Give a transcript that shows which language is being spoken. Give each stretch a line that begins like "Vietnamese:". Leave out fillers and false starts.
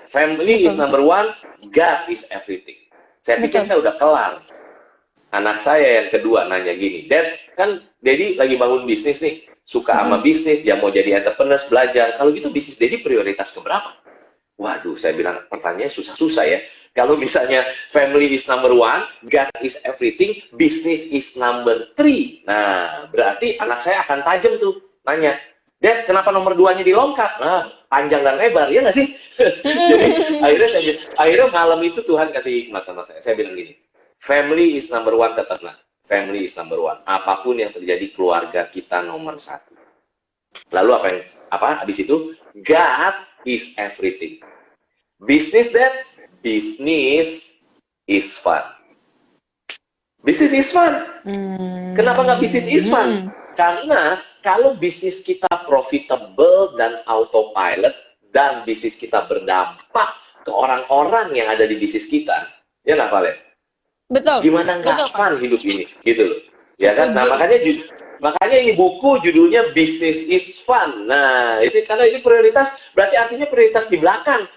English: Family is number 1, God is everything.
Indonesian: Saya pikir saya udah kelar. Anak saya yang kedua nanya gini, Dad, kan Daddy lagi bangun bisnis nih, suka sama bisnis, dia mau jadi entrepreneur, belajar. Kalau gitu bisnis Daddy prioritas keberapa? Waduh, saya bilang pertanyaannya susah-susah ya. Kalau misalnya
English: family is number one, God is everything, business is number three.
Indonesian: Nah, berarti anak saya akan tajam tuh nanya, Dad, kenapa nomor 2-nya dilongkap? Nah, panjang dan lebar, ya nggak sih? Jadi akhirnya malam itu Tuhan kasih hikmat sama saya. Saya bilang gini,
English: family is number one,
Indonesian: tetaplah.
English: Family is number one.
Indonesian: Apapun yang terjadi, keluarga kita nomor satu. Lalu habis itu, God is everything.
English: Business, Dad, business is fun. Business is fun.
Indonesian: Kenapa nggak
English: business is fun?
Indonesian: Karena kalau bisnis kita profitable dan autopilot, dan bisnis kita berdampak ke orang-orang yang ada di bisnis kita, ya nggak, Valen? Betul. Gimana nggak fun hidup ini, gitu loh. Ya kan? Nah, Setuju. makanya ini buku judulnya Business is Fun. Nah, itu karena ini prioritas, berarti artinya prioritas di belakang.